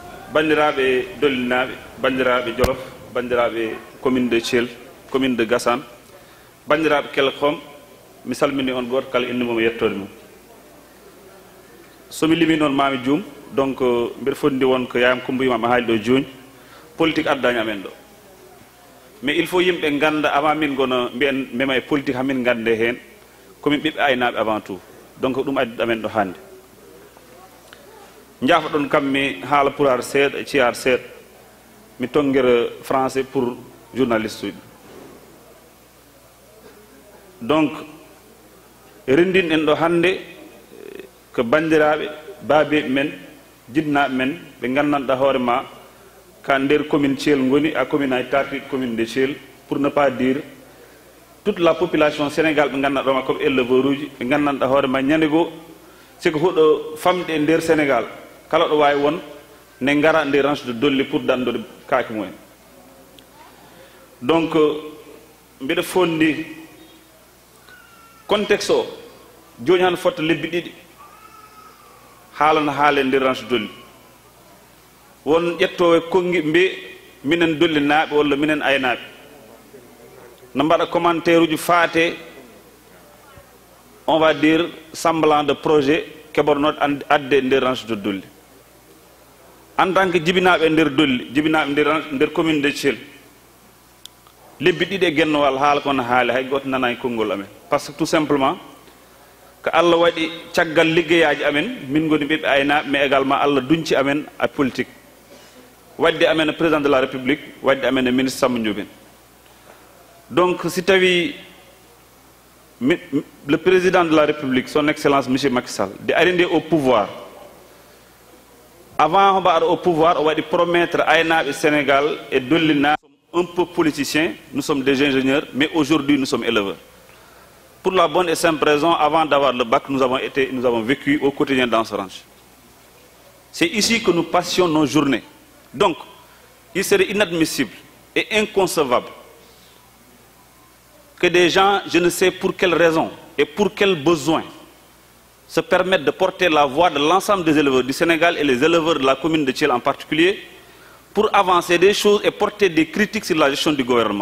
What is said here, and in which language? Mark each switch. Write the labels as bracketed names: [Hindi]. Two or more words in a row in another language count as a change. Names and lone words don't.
[Fula] bandiraɓe dollinaɓe, bandiraɓe Jolof, bandiraɓe [French] commune de Thiel, commune de Gassane, [Fula] bandiraɓe Kelkom, mi salmini on goto kala inde mum e yettode mum. somi limi noon mami juum, donc mbiɗa fondi won ko yayam Coumba Yimama haali ɗo joni, politique addani amen ɗo. [French] mais il faut [Fula] yimɓe ganda avant min gono mbiyen mema e politique hamin gande hen komin ɓiɓɓe aynaɓe [French] avant tout, [Fula] donc ɗum addi amen ɗo hande. jaafa ɗon kam mi haala pulaar seeɗa e ciyaar seeɗa, mi tonguere français [French] pour journaliste [Fula] uji. donc rendin en ɗo hande ko bandiraɓe baabeɓe men jinnaɓe men ɓe gandanɗa hoore ma ka nder commune Thiel ngoni a commune ay tartiɗo commune de Thiel, [French] pour ne pas dire toute la population Sénégal [Fula] ɓe gandanɗa ɗoma [French] comme éleveur [Fula] uji ɓe gandanɗa hoore ma ñande goo siko huuɗo famɗe e nder Sénégal kala ɗo wawi won ne gara nde [French] ranche de Dolly [Fula] pour dandode kaake mumen. donc mbiɗa fondi contexte o joni han fotta lebbi ɗiɗi haalana haale nder ranche Dolly, won ƴettowo e kongi mbe minen dollinaɓe walla minen aynaɓe no mbaɗa commentaire uji faate [French] on va dire semblant de projet [Fula] keɓornoɗe adde e nder ranche de Dolly. [French] en tant que [Fula] jibinaɓe e nder Dolly, jibinaɓe nder commune de Thiel, lebbi ɗiɗi e guennowal haala kono haali hay goto nana e konngol amen, [French] par ce que tout simplement [Fula] ko Allah waɗi caggal liggeyaji amen min goni ɓiɓɓe aynaɓe, [French] mais également [Fula] Allah duñci amen a politique, wadde amen e [French] président de la république, [Fula] wadde amen e ministre Samba Ndiobène. [French] donc si tawi le président de la république son excellence monsieur Macky Sall [Fula] de ari nde [French] au pouvoir, avant [Fula] homo aɗa [French] au pouvoir [Fula] o waɗi [French] promettre [Fula] aynaɓe Sénégal e dollinaɓe [French] un peu politiciens, nous sommes des ingénieurs, mais aujourd'hui nous sommes éleveurs. Pour la bonne et simple raison, avant d'avoir le bac, nous avons vécu au quotidien dans ce ranch. C'est ici que nous passions nos journées. Donc, il serait inadmissible et inconcevable que des gens, je ne sais pour quelle raison et pour quel besoin, se permettent de porter la voix de l'ensemble des éleveurs du Sénégal et les éleveurs de la commune de Thiel en particulier, pour avancer des choses et porter des critiques sur la gestion du gouvernement.